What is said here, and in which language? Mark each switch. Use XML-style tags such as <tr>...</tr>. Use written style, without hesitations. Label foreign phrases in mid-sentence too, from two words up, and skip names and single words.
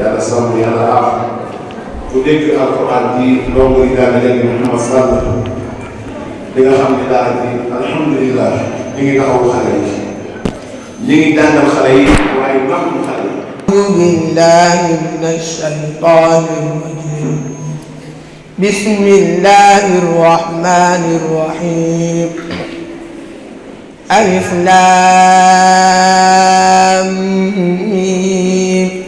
<wo>sàmm yàlla aar ku dégg alquran ji ndongo yi daal léegi Mouhamad Sall di nga xam ne daal di alhamdulilah ñu ngi taxawu xale yi ñu ngi jàngal xale yi waaye naxu xale yi.</wo> <ar>أعوذ بالله من الشيطان الرجيم بسم الله الرحمن الرحيم ألف لام ميم</ar>